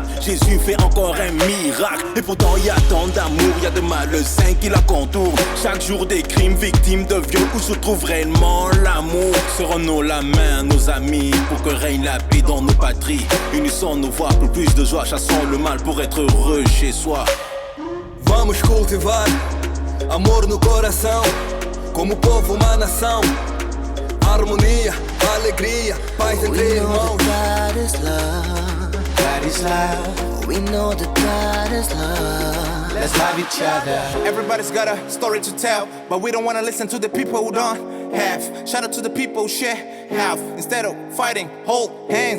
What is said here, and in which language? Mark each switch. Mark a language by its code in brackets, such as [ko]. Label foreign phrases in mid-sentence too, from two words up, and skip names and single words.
[fr] Jésus fait encore un miracle. Et pourtant y a tant d'amour, y a de malsains qui la contournent. Chaque jour des crimes, victimes de viol. Où se trouve réellement l'amour? Serrons-nous la main, nos amis, pour que règne la paix dans nos patries. Unissons nos voix pour plus de joie. Chassons le mal pour être heureux chez soi. [pt] Vamos cultivar amor no coração, como povo, uma nação. Harmonia, alegria, paz entre irmãos. [en] God is love. God is love. We know that God is love. Let's love each other. Everybody's got a story to tell, but we don't want to listen to the people who don't have. Shout out to the people who share have. Instead of fighting, hold hands.